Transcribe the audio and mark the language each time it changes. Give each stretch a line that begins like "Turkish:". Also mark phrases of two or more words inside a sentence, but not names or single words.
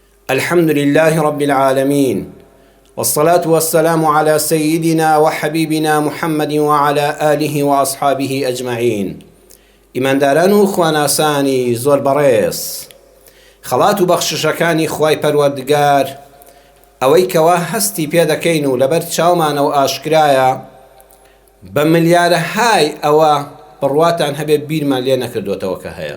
Arabic: الحمد لله رب العالمين، والصلاة والسلام على سيدنا وحبيبنا محمد وعلى آله وأصحابه أجمعين.
Central Kurdish: إمان دارانو خواناساني زور بريس خەڵات و بەخششەکانی خوای پەروەردگار ئەوەی کەوا هەستی پێدەکەین و لەبەر چاومانەوە ئاشکرایە بە ملیارەهای ئەوە بڕواتان هەبێ بیرمان لێ نەکردوێتەوە کە هەیە.